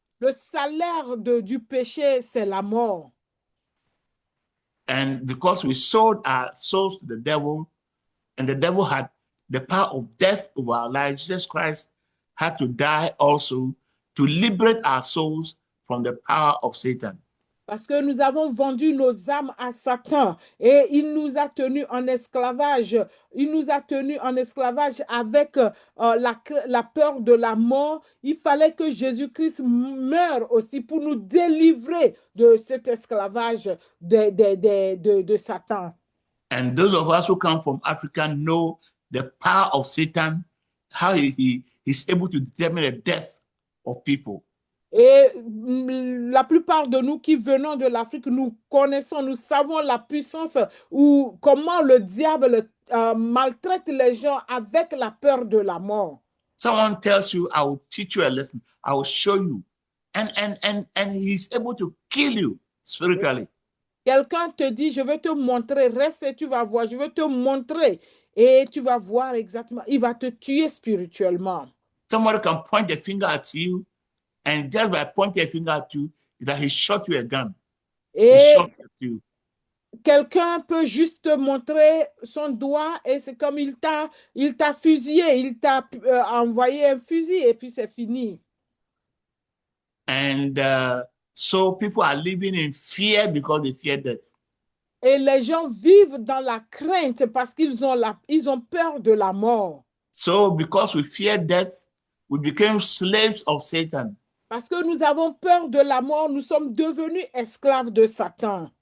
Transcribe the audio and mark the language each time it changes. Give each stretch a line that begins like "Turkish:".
French: le salaire du péché, c'est la mort.
English: And because we sold our souls to the devil, and the devil had the power of death over our lives, Jesus Christ had to die also to liberate our souls from the power of Satan.
French: Parce que nous avons vendu nos âmes à Satan et il nous a tenus en esclavage. Il nous a tenus en esclavage avec la peur de la mort. Il fallait que Jésus-Christ meure aussi pour nous délivrer de cet esclavage de Satan.
English: And those of us who come from Africa know the power of Satan, how he's able to determine the death of people.
French: Et la plupart de nous qui venons de l'Afrique, nous connaissons, nous savons la puissance ou comment le diable maltraite les gens avec la peur de la mort.
English: Someone tells you, I will teach you a lesson, I will show you. And he's able to kill you spiritually.
French: Quelqu'un te dit, je vais te montrer, reste et tu vas voir, je vais te montrer et tu vas voir exactement, il va te tuer spirituellement.
English: Somebody can point a finger at you, and just by pointing a finger at you, is that he shot you a gun.
French: Et
English: he shot at you.
French: Quelqu'un peut juste te montrer son doigt et c'est comme il t'a fusillé, il t'a envoyé un fusil et puis c'est fini.
English: And so people are living in fear because they fear death.
French: Et les gens vivent dans la crainte parce qu'ils ont peur de la mort.
English: So because we fear death, we became slaves of Satan.
French: Parce que nous avons peur de la mort, nous sommes devenus esclaves de Satan.